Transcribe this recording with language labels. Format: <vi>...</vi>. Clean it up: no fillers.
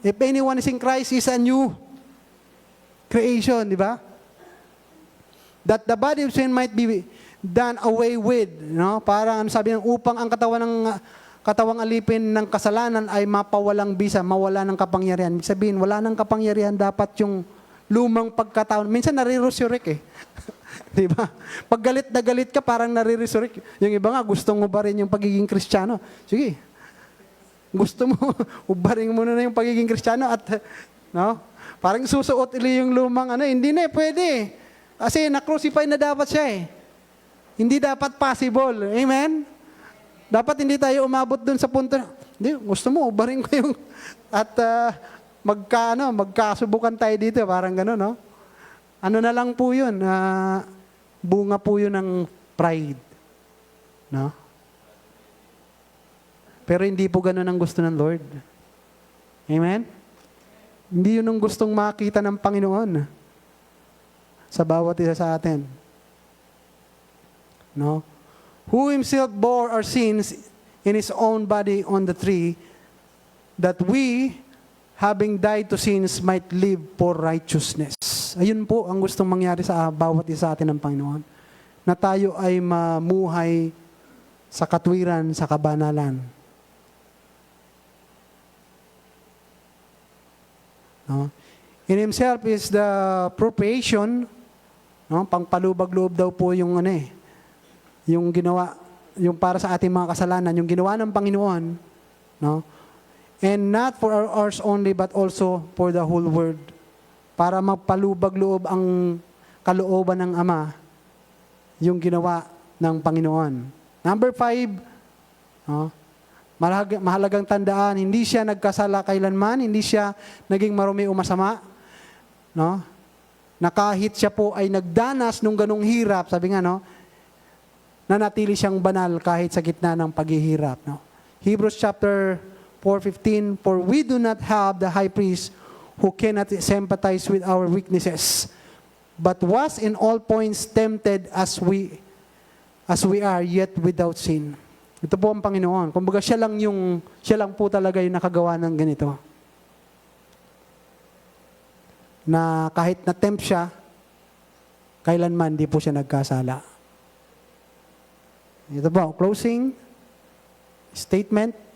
<en>If anyone is in Christ, is a new creation,</en> <tl>di ba?</tl> <en>That the body of sin might be done away with, no?</en> <tl>Para sabi ng upang ang katawang alipin ng kasalanan ay mapawalang bisa, mawala ng kapangyarihan. Ibig sabihin, wala ng kapangyarihan dapat yung lumang pagkatao. Minsan nare-resurrect eh. Di ba? Pag galit na galit ka, parang nare-resurrect. Yung iba nga, gusto mo ba rin yung pagiging Kristiyano? Sige. Gusto mo, ubaring mo na yung pagiging Kristiyano at, no? Parang susuot ili yung lumang hindi na pwede. Kasi na-crucify na dapat siya eh. Hindi dapat possible. Amen? Dapat hindi tayo umabot dun sa punto na, hindi, gusto mo, ubaring ko yung, at magkasubukan tayo dito, parang gano'n, no? Ano na lang po yun, bunga po yun ng pride. No? Pero hindi po gano'n ang gusto ng Lord. Amen? Hindi yun ang gustong makita ng Panginoon sa bawat isa sa atin. No?</tl> <en>Who himself bore our sins in his own body on the tree, that we, having died to sins, might live for righteousness.</en> <tl>Ayun po ang gustong mangyari sa bawat isa sa atin ng Panginoon. Na tayo ay mamuhay sa katwiran, sa kabanalan. No?</tl> <en>In himself is the propitiation, no?</en> <tl>Pangpalubag-loob daw po yung yung ginawa, yung para sa ating mga kasalanan, yung ginawa ng Panginoon, no?</tl> <en>And not for ours only, but also for the whole world.</en> <tl>Para magpalubag-loob ang kalooban ng Ama, yung ginawa ng Panginoon. Number 5, no? Mahalagang tandaan, hindi siya nagkasala kailanman, hindi siya naging marumi o masama, no? Na kahit siya po ay nagdanas nung ganong hirap, sabi nga, no? Nanatili siyang banal kahit sa gitna ng paghihirap, no?</tl> <en>Hebrews chapter 4:15, for we do not have the high priest who cannot sympathize with our weaknesses, but was in all points tempted as we are, yet without sin.</en> <tl>Ito po ang Panginoon. Kumbaga siya lang po talaga yung nakagawa ng ganito. Na kahit na-tempt siya, kailanman di po siya nagkasala. Ito po,</tl> <en>closing statement.</en>